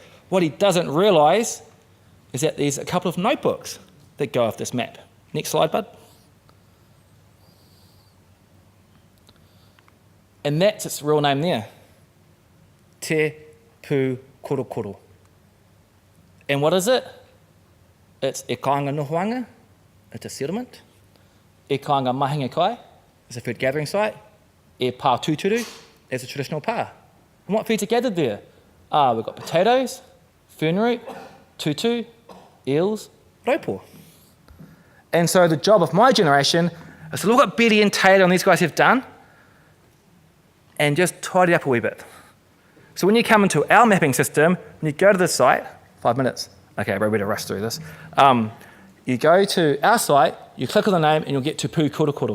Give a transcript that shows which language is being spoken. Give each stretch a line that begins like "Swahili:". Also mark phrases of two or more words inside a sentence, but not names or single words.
English: What he doesn't realise is that there's a couple of notebooks that go off this map. Next slide, bud. And that's its real name there. Te Pū Korokoro. And what is it? It's
Māori: e kāinga nohoanga,
English: it's a settlement.
Māori: E kāinga mahinga kai,
English: it's a food gathering site.
Māori: E pā tūturu,
English: it's a traditional pā. And what feeds are gathered there? We've got potatoes, fern root, tutu, eels, raupo. And so the job of my generation is to look at Betty and Taylor and these guys have done and just tidy up a wee bit. So when you come into our mapping system, when you go to this site, 5 minutes. Okay, we're ready to rush through this. You go to our site, you click on the name, and you'll get Te Pū Korokoro.